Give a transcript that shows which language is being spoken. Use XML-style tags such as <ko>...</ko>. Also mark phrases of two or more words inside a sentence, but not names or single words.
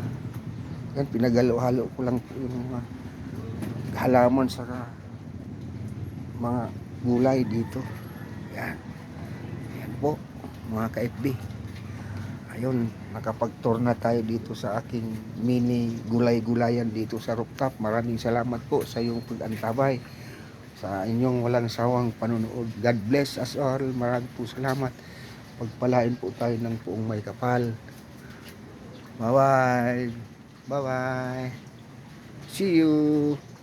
<tl>Ayan, pinagalo-halo ko lang po yung mga halaman sa mga gulay dito. Ayan. Ayan po, mga ka-FB. Ayun, nakapag-tour na tayo dito sa aking mini gulay-gulayan dito sa rooftop. Maraming salamat po sa iyong pag-antabay, sa inyong walang sawang panunood.</tl> <en>God bless us all.</en> <tl>Maraming po salamat. pagpalain po tayo ng puong may kapal.</tl> <en>Bye bye. Bye bye. See you.</en>